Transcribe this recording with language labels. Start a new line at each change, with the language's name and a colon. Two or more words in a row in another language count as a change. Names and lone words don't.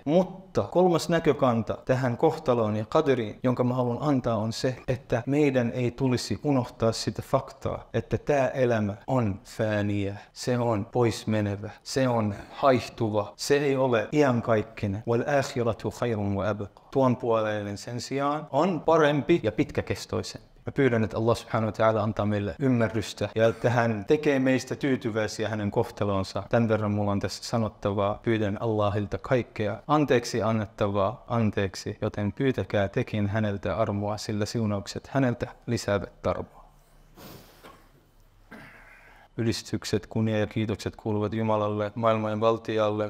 Finnish: Mutta 3. näkökanta tähän kohtaloon ja qadariin, jonka mä haluan antaa, on se, että meidän ei tulisi unohtaa sitä faktaa, että tämä elämä on fääniä, se on poismenevä, se on haihtuva, se ei ole iankaikkinen.
Arabic: والآخرة خير وأبقى.
Finnish: Tuon puoleinen sen sijaan on parempi ja pitkäkestoisen. Mä pyydän, että Allah
Arabic: سبحانه وتعالى
Finnish: antaa meille ymmärrystä ja että hän tekee meistä tyytyväisiä hänen kohtaloonsa. Tän verran mulla on tässä sanottavaa. Pyydän Allahilta kaikkea anteeksi annettavaa anteeksi, joten pyytäkää tekin häneltä armoa, sillä siunaukset häneltä lisäävät armoa. Ylistykset, kunnia ja kiitokset kuuluvat Jumalalle, maailman valtialle.